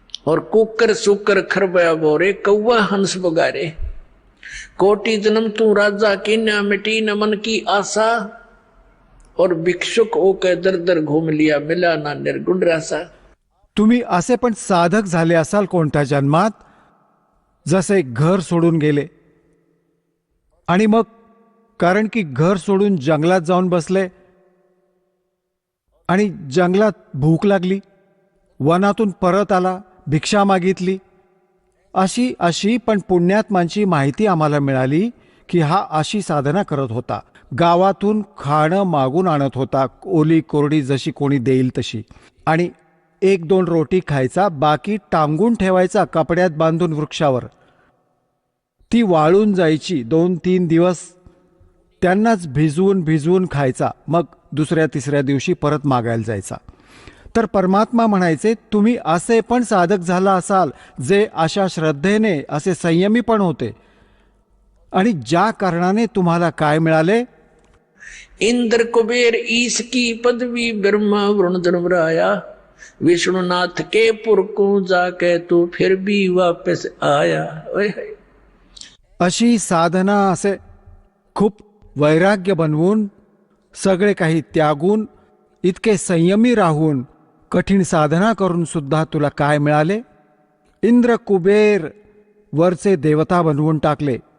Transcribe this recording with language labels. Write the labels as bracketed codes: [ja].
[hi] और कुकर सुकर खरबया बोरे कौवा हंस बगारे. कोटि जन्म तू राजा की न मिटी न मन की आशा. और भिक्षुक होकर दर दर घूम लिया मिला ना निर्गुण रासा. [mr] तुम्ही असे पण साधक झाले असाल कोणत्या जन्मात, जसे घर सोडून गेले आणि मग कारण की घर सोडून जंगलात जाऊन बसले आणि जंगलात भूक लागली, वनातून परत आला, भिक्षा मागितली. अशी पण पुण्यात्मांची माहिती आम्हाला मिळाली की हा अशी साधना करत होता. गावातून खाणं मागून आणत होता, ओली कोरडी जशी कोणी देईल तशी, आणि 1-2 रोटी खायचा, बाकी टांगून ठेवायचा कपड्यात बांधून वृक्षावर. ती वाळून जायची 2-3 दिवस, त्यांनाच भिजवून खायचा, मग दुसऱ्या तिसऱ्या दिवशी परत मागायला जायचा. तर परमात्मा म्हणायचे, तुम्ही असे पण साधक झाला असाल जे अशा श्रद्धेने, असे संयमी पण होते, आणि ज्या कारणाने तुम्हाला काय मिळाले? [hi] इंद्र कुबेर ईश की पदवी ब्रह्मा वरुण धर्मराया. विष्णुनाथ के पुर को जाके तू फिर भी वापस आया. [mr] अशी साधना, असे खूप वैराग्य बनवून, सगळे काही त्यागून, इतके संयमी राहून, कठीण साधना करून सुद्धा तुला काय मिळाले? इंद्र कुबेर वरचे देवता बनवून टाकले.